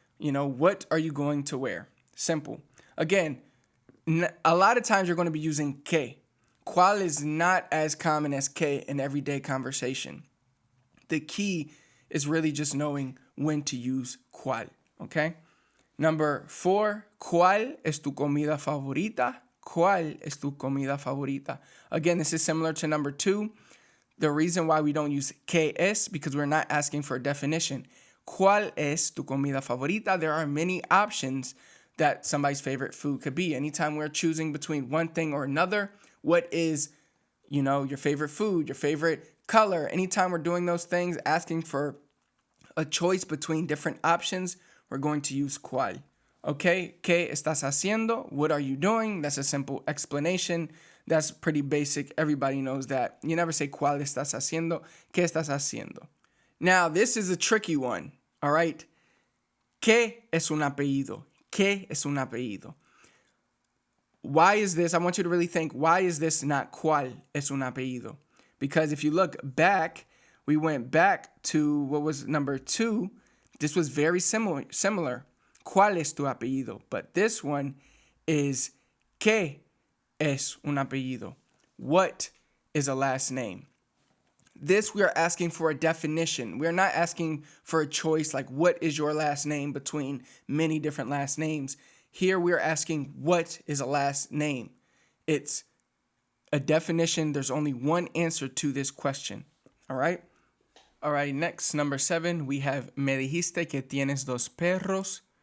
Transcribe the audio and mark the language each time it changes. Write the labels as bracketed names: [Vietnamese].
[English] What are you going to wear? Simple. Again, a lot of times you're going to be using qué. Cuál is not as common as qué in everyday conversation. The key is really just knowing when to use cuál, okay? Number 4, [Spanish] ¿cuál es tu comida favorita? ¿Cuál es tu comida favorita? [English] Again, this is similar to number 2. The reason why we don't use qué es because we're not asking for a definition. [Spanish] ¿Cuál es tu comida favorita? [English] There are many options that somebody's favorite food could be. Anytime we're choosing between one thing or another, what is, your favorite food, your favorite color? Anytime we're doing those things, asking for a choice between different options, we're going to use cuál. [Spanish] Okay, ¿qué estás haciendo? [English] What are you doing? That's a simple explanation. That's pretty basic. Everybody knows that. You never say [Spanish] cuál estás haciendo. ¿Qué estás haciendo? [English] Now, this is a tricky one, all right? [Spanish] ¿Qué es un apellido? ¿Qué es un apellido? [English] Why is this? I want you to really think, why is this not [Spanish] cuál es un apellido? [English] Because if you look back, we went back to what was number 2. This was very similar. [Spanish] ¿Cuál es tu apellido? [English] But this one is [Spanish] ¿qué es un apellido? [English] What is a last name? This we are asking for a definition. We're not asking for a choice like what is your last name between many different last names. Here we are asking what is a last name. It's a definition. There's only one answer to this question. All right? All right, next, number 7, we have [Spanish] me dijiste que tienes 2 perros.